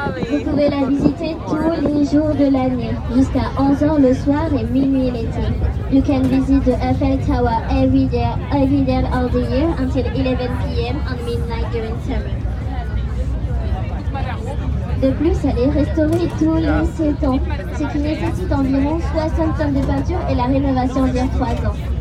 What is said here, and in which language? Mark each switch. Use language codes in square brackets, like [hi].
[fr] Vous pouvez la visiter tous les jours de l'année, jusqu'à 11h le soir et minuit l'été. [en] You can visit the Eiffel Tower every day of the year until 11 p.m. on midnight during summer. [fr] De plus, elle est restaurée tous les 7 ans, ce qui nécessite environ 60 tonnes de peinture et la rénovation dure 3 ans.